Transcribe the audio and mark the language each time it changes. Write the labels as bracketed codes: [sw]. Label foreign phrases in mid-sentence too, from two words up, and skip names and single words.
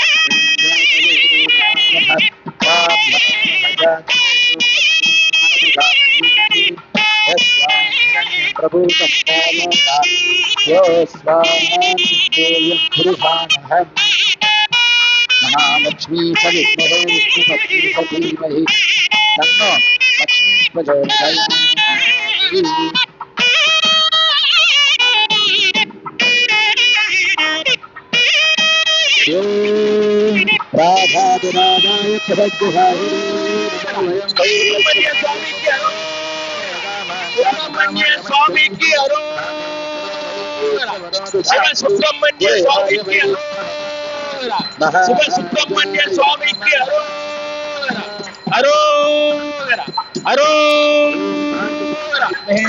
[sa] प्रभु महालक्ष्मी सविद्महे विष्णुपत्नी धीमहि तन्नो लक्ष्मी प्रचोदयात्। राधादिराधाय प्रभज्जहाय [ta] சுப்பிரமணிய சாமிக்கு சுப்பிரமணிய சுவாமிக்கு அரோகரா சிவ சுப்பிரமணிய சுவாமிக்கு அரோகரா சிவ சுப்பிரமணிய சுவாமிக்கு அரோகரா அரோகரா அரோகரா.